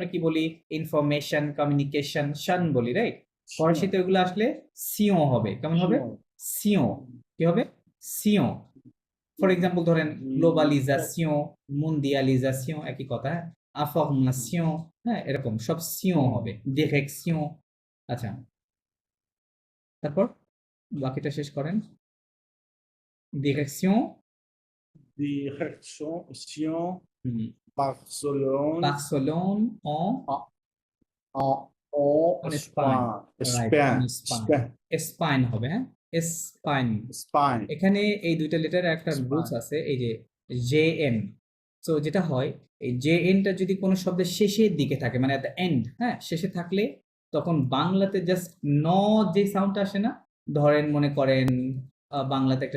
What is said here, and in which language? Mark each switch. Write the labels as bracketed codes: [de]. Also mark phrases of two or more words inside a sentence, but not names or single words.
[bn] কি বলি, ইনফরমেশন, কমিউনিকেশন, শান বলি, রাইট, ফরাসিতে ওগুলো আসলে সিও হবে, কেমন হবে, সিও, কি হবে, সিও, [en] for example [bn] ধরেন গ্লোবালিজাশন, মন্ডিয়ালিজাশন, একই কথা, ইনফরমেশন, হ্যাঁ, এরকম সব সিও হবে, ডিরেকশন, আচ্ছা, তারপর বাকিটা শেষ করেন, ডিরেকশন, [fr] Direction. [bn] হুম, [fr] Barcelone. Barcelone en En Espagne. Espagne. Right, en Espagne. [bn] স্পাইন হবে, হ্যাঁ, স্পাইন, [fr] Espagne. [bn] এখানে এই দুইটা লেটারে একটা [en] Spine. [bn] রুলস আছে, এই যে জেএন, সো যেটা হয়, এই জেএনটা যদি কোনো শব্দের শেষের দিকে থাকে, মানে [en] at the end, [bn] হ্যাঁ, শেষে থাকলে তখন বাংলাতে জাস্ট ন যে সাউন্ডটা আসে না, ধরেন মনে করেন বাংলাতে একটা